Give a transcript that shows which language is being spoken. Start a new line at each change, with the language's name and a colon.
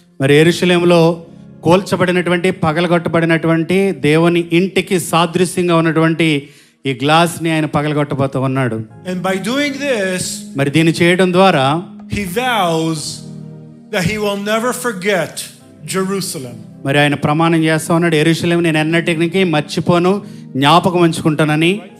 Telugu: మరి యెరూషలేములో కోల్చబడినటువంటి పగలగొట్టబడినటువంటి దేవుని ఇంటికి సాదృశ్యంగా ఉన్నటువంటి ఈ గ్లాస్ని ఆయన పగలగొట్టబోతా ఉన్నాడు.
English: And by doing this,
Telugu: మరి దీన్ని చేయడం ద్వారా
English: he vows that he will never forget Jerusalem.
Telugu: మరి ఆయన ప్రమాణం చేస్తా ఉన్నాడు, యెరూషలేము నేను ఎన్నటికీ మర్చిపోను, జ్ఞాపకం ఉంచుకుంటానని.